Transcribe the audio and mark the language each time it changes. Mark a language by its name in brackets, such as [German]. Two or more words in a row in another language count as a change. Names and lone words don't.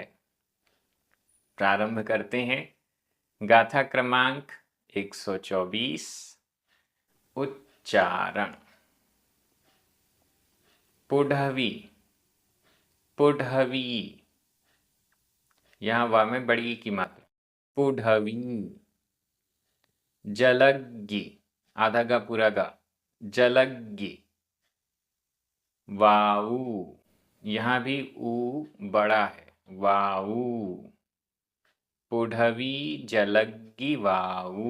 [Hindi] प्रारंभ करते हैं। गाथा क्रमांक 124। उच्चारण। [Prakrit languages] पुढवी पुढवी, [Hindi] यहाँ वा में बड़ी की मात्रा। [Prakrit languages] पुढवी। जलग्गी, [Hindi] आधा गा पूरा गा। जलग्गी। वाऊ, यहाँ भी ऊ बड़ा है। [Prakrit languages] वाऊ। पुढवी जलग्गी वाऊ।